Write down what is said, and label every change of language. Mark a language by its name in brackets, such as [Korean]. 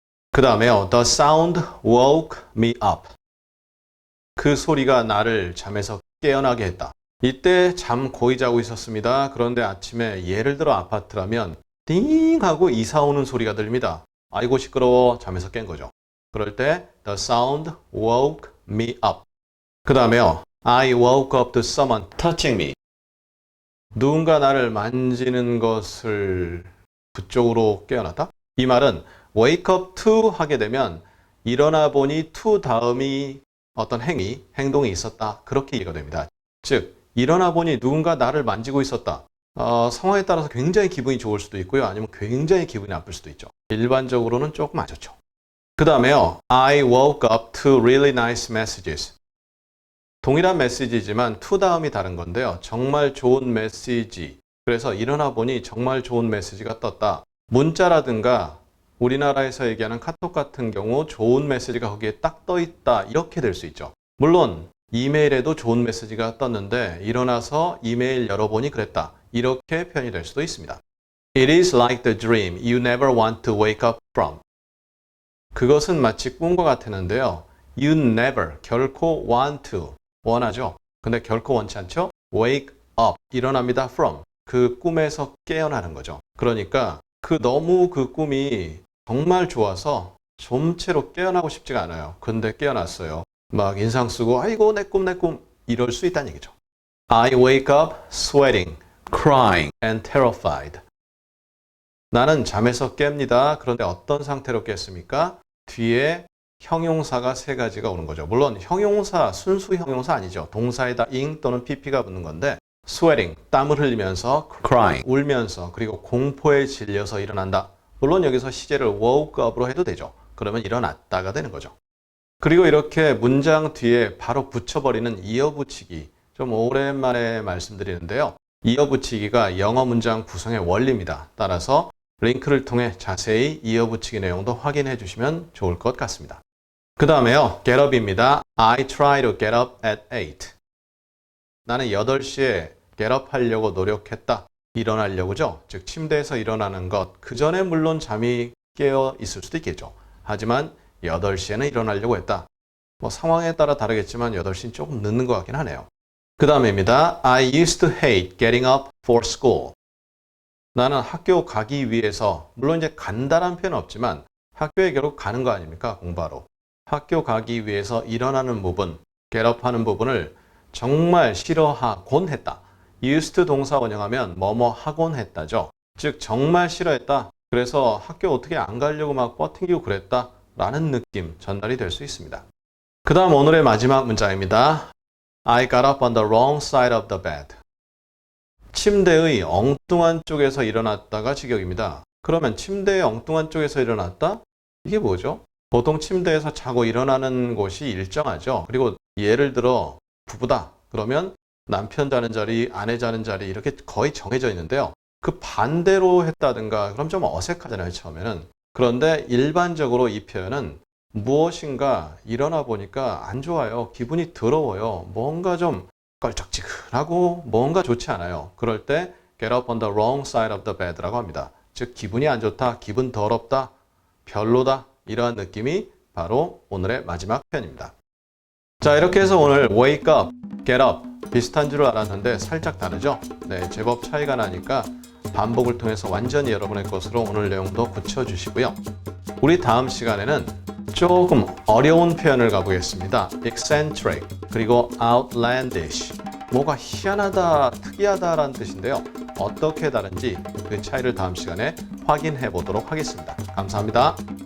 [Korean] 그 다음에요. [English] The sound woke me up. [Korean] 그 소리가 나를 잠에서 깨어나게 했다. 이때 잠 고이 자고 있었습니다. 그런데 아침에 예를 들어 아파트라면 띵 하고 이사 오는 소리가 들립니다. 아이고 시끄러워. 잠에서 깬 거죠. 그럴 때 [English] the sound woke me up. [Korean] 그 다음에요. [English] I woke up to someone touching me. [Korean] 누군가 나를 만지는 것을 그쪽으로 깨어났다. 이 말은 [English] wake up to [Korean] 하게 되면 일어나 보니 to 다음이 어떤 행위, 행동이 있었다. 그렇게 이해가 됩니다. 즉 일어나 보니 누군가 나를 만지고 있었다. 상황에 따라서 굉장히 기분이 좋을 수도 있고요. 아니면 굉장히 기분이 나쁠 수도 있죠. 일반적으로는 조금 안 좋죠. 그 다음에요. [English] I woke up to really nice messages. [Korean] 동일한 메시지지만 to 다음이 다른 건데요. 정말 좋은 메시지. 그래서 일어나 보니 정말 좋은 메시지가 떴다. 문자라든가 우리나라에서 얘기하는 카톡 같은 경우 좋은 메시지가 거기에 딱 떠 있다. 이렇게 될 수 있죠. 물론 이메일에도 좋은 메시지가 떴는데 일어나서 이메일 열어보니 그랬다. 이렇게 표현이 될 수도 있습니다. [English] It is like the dream you never want to wake up from. [Korean] 그것은 마치 꿈과 같았는데요. [English] You never, [Korean] 결코 [English] want to, [Korean] 원하죠. 근데 결코 원치 않죠. [English] Wake up, [Korean] 일어납니다. From, 그 꿈에서 깨어나는 거죠. 그러니까 너무 그 꿈이 정말 좋아서 좀채로 깨어나고 싶지가 않아요. 근데 깨어났어요. 막 인상 쓰고 아이고 내 꿈 이럴 수 있다는 얘기죠. [English] I wake up sweating, crying and terrified. [Korean] 나는 잠에서 깹니다. 그런데 어떤 상태로 깼습니까? 뒤에 형용사가 세 가지가 오는 거죠. 물론 형용사, 순수 형용사 아니죠. 동사에다 ing 또는 pp가 붙는 건데 sweating, 땀을 흘리면서 crying, 울면서 그리고 공포에 질려서 일어난다. 물론 여기서 시제를 woke up으로 해도 되죠. 그러면 일어났다가 되는 거죠. 그리고 이렇게 문장 뒤에 바로 붙여버리는 이어붙이기. 좀 오랜만에 말씀드리는데요. 이어붙이기가 영어 문장 구성의 원리입니다. 따라서 링크를 통해 자세히 이어붙이기 내용도 확인해 주시면 좋을 것 같습니다. 그 다음에요. [English] get up입니다. I try to get up at 8. [Korean] 나는 8시에 get up 하려고 노력했다. 일어나려고죠. 즉 침대에서 일어나는 것. 그 전에 물론 잠이 깨어 있을 수도 있겠죠. 하지만 8시에는 일어나려고 했다. 상황에 따라 다르겠지만 8시는 조금 늦는 것 같긴 하네요. 그 다음입니다. [English] I used to hate getting up for school. [Korean] 나는 학교 가기 위해서, 물론 이제 간다란 표현은 없지만 학교에 결국 가는 거 아닙니까? 공부하러. 학교 가기 위해서 일어나는 부분, get up 하는 부분을 정말 싫어하곤 했다. used to 동사 원형하면 뭐뭐 하곤 했다죠. 즉 정말 싫어했다. 그래서 학교 어떻게 안 가려고 막 버팅기고 그랬다. 라는 느낌 전달이 될 수 있습니다. 그 다음 오늘의 마지막 문장입니다. [English] I got up on the wrong side of the bed. [Korean] 침대의 엉뚱한 쪽에서 일어났다가 직역입니다. 그러면 침대의 엉뚱한 쪽에서 일어났다? 이게 뭐죠? 보통 침대에서 자고 일어나는 곳이 일정하죠. 그리고 예를 들어 부부다. 그러면 남편 자는 자리, 아내 자는 자리 이렇게 거의 정해져 있는데요. 그 반대로 했다든가 그럼 좀 어색하잖아요. 처음에는. 그런데 일반적으로 이 표현은 무엇인가 일어나 보니까 안 좋아요. 기분이 더러워요. 뭔가 좀 껄쩍지근하고 뭔가 좋지 않아요. 그럴 때 [English] get up on the wrong side of the bed [Korean] 라고 합니다. 즉 기분이 안 좋다, 기분 더럽다, 별로다 이러한 느낌이 바로 오늘의 마지막 표현입니다. 자, 이렇게 해서 오늘 [English] wake up, get up [Korean] 비슷한 줄 알았는데 살짝 다르죠? 네, 제법 차이가 나니까 반복을 통해서 완전히 여러분의 것으로 오늘 내용도 굳혀주시고요. 우리 다음 시간에는 조금 어려운 표현을 가보겠습니다. [English] eccentric, 그리고 outlandish. [Korean] 뭐가 희한하다, 특이하다라는 뜻인데요. 어떻게 다른지 그 차이를 다음 시간에 확인해 보도록 하겠습니다. 감사합니다.